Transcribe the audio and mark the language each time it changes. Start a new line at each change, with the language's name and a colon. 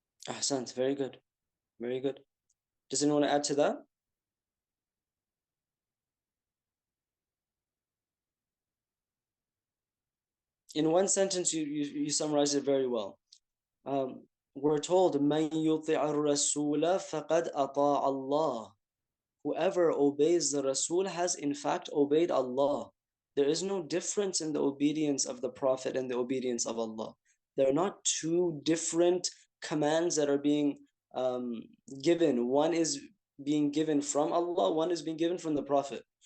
English: Ahsan, very good. Very good. Does anyone want to add to that? In one sentence, you summarized it very well. We're told,
Arabic: مَنْ يُطِعَ الرَّسُولَ فَقَدْ أَطَاعَ اللَّهِ.
English: Whoever obeys the Rasul has in fact obeyed Allah. There is no difference in the obedience of the Prophet and the obedience of Allah. They're not two different commands that are being given. One is being given from Allah, one is being given from the Prophet.